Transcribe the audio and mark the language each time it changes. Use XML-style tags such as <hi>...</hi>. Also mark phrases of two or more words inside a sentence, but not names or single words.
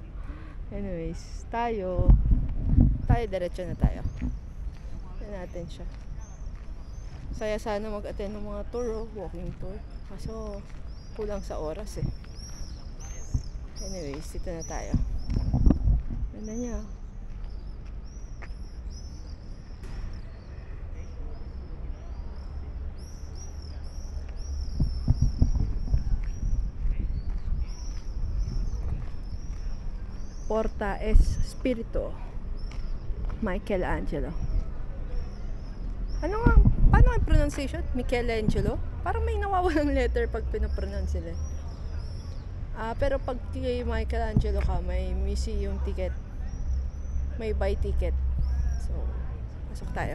<tl>Anyways, tayo diretso na tayo. Yan natin siya. Saya sana mag-attend ng mga tour, oh. Walking tour. Kaso, kulang sa oras, eh. Anyways, dito na tayo. Ganda niya, oh. Porta es Spirito, Michelangelo. Paano ang pronunciation? Michelangelo? Parang may nawawalang letter pag pinapronounce sila. Pero pag kay Michelangelo ka, may</tl> <en>museum ticket.</en> <tl>May</tl> <en>buy ticket.</en> <tl>So, pasok tayo.</tl>